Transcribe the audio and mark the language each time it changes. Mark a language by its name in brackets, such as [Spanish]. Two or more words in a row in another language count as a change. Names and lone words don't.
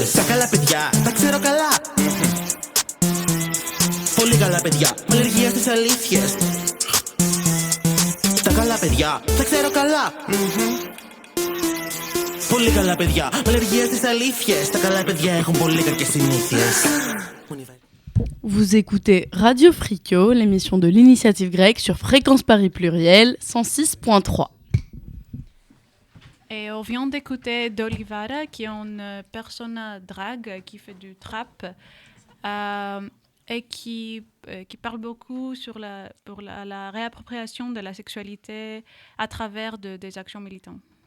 [Greek] Τα καλά παιδιά, τα ξέρω καλά. Πολύ καλά παιδιά, με αλλεργία στις αλήθειες. Τα καλά παιδιά, τα ξέρω καλά. Πολύ καλά παιδιά, με αλλεργία στις αλήθειες. Τα καλά παιδιά έχουν πολύ κακές συνήθειες. [French] Vous écoutez Radio Fricot, l'émission de l'initiative grecque sur Fréquence Paris Pluriel 106.3. Et on vient d'écouter Dolivara, qui est une persona drague qui fait du trap et qui parle beaucoup pour la réappropriation de la sexualité à travers des actions militantes.